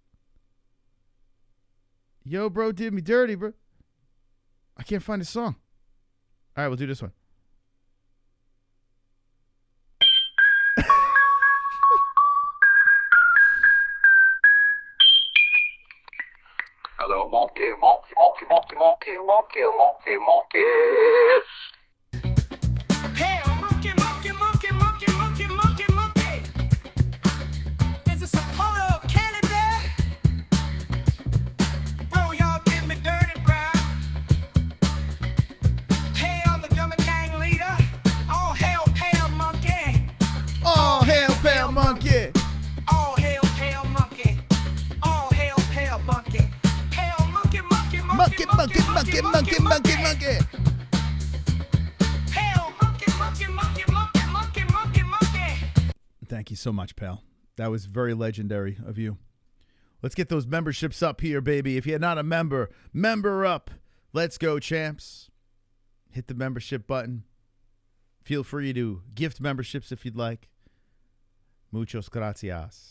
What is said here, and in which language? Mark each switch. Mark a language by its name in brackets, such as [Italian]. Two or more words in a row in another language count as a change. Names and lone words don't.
[English] Yo, bro, did me dirty, bro. I can't find a song. All right, we'll do this one. Hello, monkey, monkey, monkey, monkey, monkey, monkey, monkey, monkeys. Hey, monkey, monkey, monkey, monkey, monkey, monkey, monkey. Is a supporter of Canada? Bro, y'all give me dirty, bro. Hey, I'm the Dumb and Gang leader. All hail, pale monkey. All hail, Pale Monkey. All hail, pale monkey. All hail, pale monkey. Pale monkey, monkey, monkey, Monkey, monkey, monkey, monkey, monkey, monkey. Pale monkey, monkey, monkey, monkey, monkey, monkey, monkey. Thank you so much, pal. That was very legendary of you. Let's get those memberships up here, baby. If you're not a member, member up. Let's go, champs. Hit the membership button. Feel free to gift memberships if you'd like. [Spanish] Muchos gracias.